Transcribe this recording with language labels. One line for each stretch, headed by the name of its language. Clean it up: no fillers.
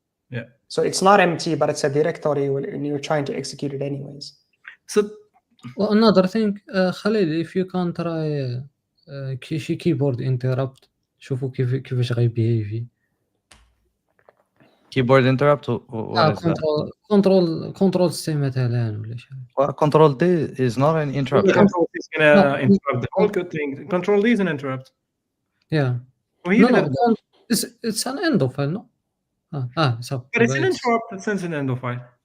English: Yeah. So it's not empty, but it's a directory, and you're trying to execute it anyways. So Well, another thing, Khalil, if you can try
Arabic: شي
English: keyboard interrupt
Arabic: شوفوا كيفاش غيبيهيفي.
English: Keyboard interrupt. What is that?
Arabic: control C مثلا ولا شي حاجة.
English: Well, Control D is not an interrupt. the control is gonna No. interrupt the whole good thing. Control D is an interrupt. Yeah. Well, No, it's an end of file, no? So but it's an interrupt that sends an end of file.